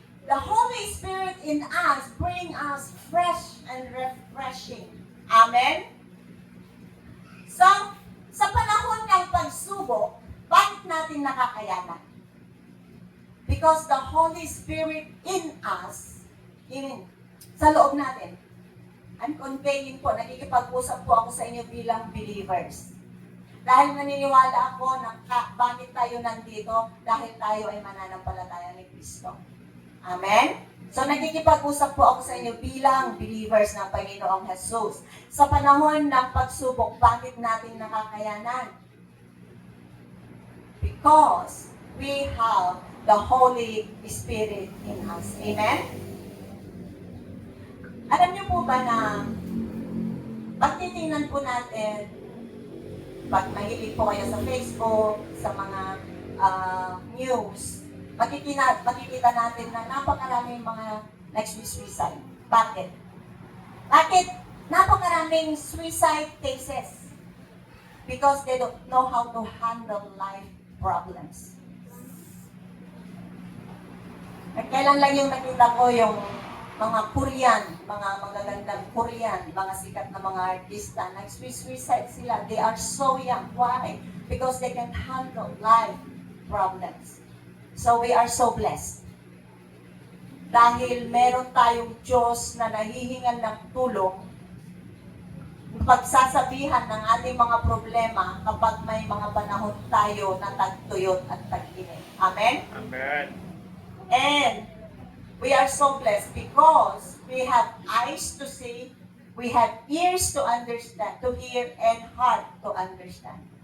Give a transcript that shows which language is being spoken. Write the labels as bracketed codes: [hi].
[en] The Holy Spirit in us bring us fresh and refreshing. Amen? [tl] So, sa panahon ng pagsubok, bakit natin nakakayanan? [en] Because the Holy Spirit in us, [tl] sa loob natin, [en] I'm conveying [tl] po, nakikipag-usap po ako sa inyo bilang believers. Dahil naniniwala ako na bakit tayo nandito, dahil tayo ay mananampalataya ni Kristo. Amen? So nagkikipag-usap po ako sa inyo bilang believers ng Panginoong Jesus. Sa panahon ng pagsubok, bakit natin nakakayanan? [en] Because we have the Holy Spirit in us. Amen? [tl] Alam niyo po ba na pag titingnan po natin, pag mahilig po kayo sa Facebook, sa mga news, makikita natin na napakaraming mga nag-suicide. Bakit? Bakit napakaraming suicide cases? [en] Because they don't know how to handle life problems. [tl] At kailan lang yung nakita ko yung mga Korean, mga magagandang Korean, mga sikat na mga artista, nag-suicide sila. [en] They are so young. Why? Because they can handle life problems. So we are so blessed. [tl] Dahil meron tayong Diyos na nahihingan ng tulong, pagsasabihan ng ating mga problema kapag may mga panahon tayo na tagtuyot at tag-init. Amen? Amen. [en] And we are so blessed because we have eyes to see, we have ears to understand, to hear, and heart to understand.